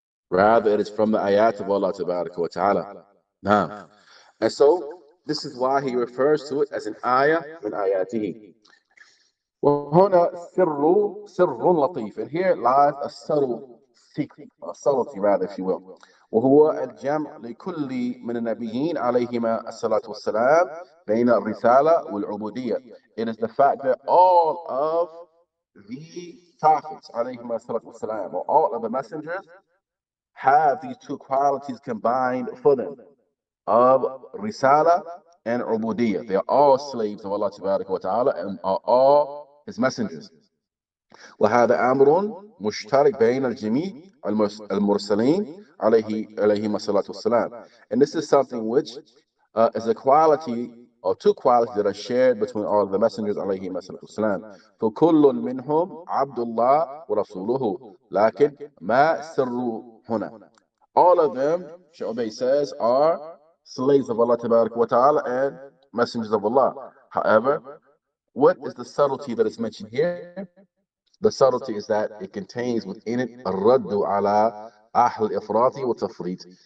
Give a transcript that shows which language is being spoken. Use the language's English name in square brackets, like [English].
[English] Rather, it is from the ayat of Allah wa Ta'ala. Now, and so this is why he refers to it as an ayah min ayatihi. [Arabic] وهنا سر لطيف, [English] and here lies a subtle secret, a subtlety rather, if you will. [Arabic] وهو الجمع لكل من النبيين عليهما الصلاة والسلام بين الرسالة والعبودية. [English] It is the fact that all of the prophets [Arabic] عليهما الصلاة والسلام, [English] or all of the messengers, have these two qualities combined for them, of Risala and Ubudiyya. They are all slaves of Allah wa Ta'ala and are all his messengers. [Arabic] وهذا أمر مشترك بين الجميع المرسلين عليهم الصلاة والسلام. [English] And this is something which is a quality or two qualities that are shared between all of the messengers [Arabic] عليهم الصلاة والسلام. فكل منهم عبد الله ورسوله لكن ما سر هنا. [English] All of them, Shaykh Ubaid says, are slaves of Allah wa Ta'ala and messengers of Allah. However, what is the subtlety that is mentioned here? The subtlety is that it contains within it [Arabic] الرد على أهل الإفراط والتفريط.